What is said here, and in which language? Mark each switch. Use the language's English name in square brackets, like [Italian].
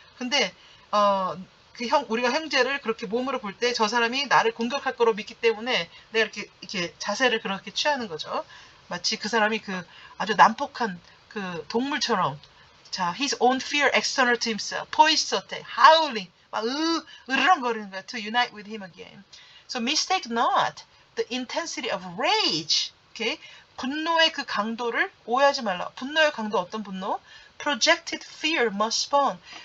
[Korean] 근데 우리가 형제를 그렇게 몸으로 볼 때 저 사람이 나를 공격할 거로 믿기 때문에 내가 이렇게 자세를 그렇게 취하는 거죠. 마치 그 사람이 아주 난폭한 그 동물처럼 자, [English] his own fear external to himself, poised, howling, [Korean] 막 으르렁거리는 거야. [English] To unite with him again. So mistake not the intensity of rage. Okay? [Korean] 분노의 그 강도를 오해하지 말라. 분노의 강도 어떤 분노? [English] Projected fear must spawn.